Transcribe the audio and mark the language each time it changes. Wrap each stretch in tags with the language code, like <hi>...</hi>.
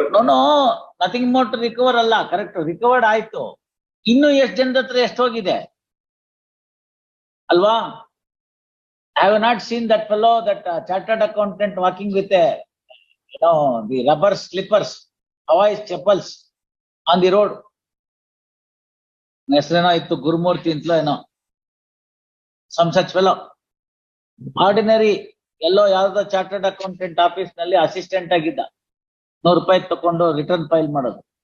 <en>no nothing more to recover</en> <kn>ಅಲ್ಲ, correct, recovered ಆಯ್ತು. ಇನ್ನು ಎಷ್ಟು ಜನದ ಹತ್ರ ಎಷ್ಟು ಹೋಗಿದೆ ಅಲ್ವಾ?</kn> <en>I have not seen that fellow, that chartered accountant walking with the rubber slippers, Hawaii chappals on the road.</en> <kn>ಹೆಸರೇನೋ ಇತ್ತು, ಗುರುಮೂರ್ತಿ ಅಂತಲೋ ಏನೋ,</kn> <en>some such fellow. Ordinary</en> <kn>ಎಲ್ಲೋ ಯಾವ್ದೋ ಚಾರ್ಟರ್ಡ್ ಅಕೌಂಟೆಂಟ್ ಆಫೀಸ್ ನಲ್ಲಿ ಅಸಿಸ್ಟೆಂಟ್ ಆಗಿದ್ದ, ₹100 ತಕೊಂಡು ರಿಟರ್ನ್ ಫೈಲ್ ಮಾಡೋದು.</kn>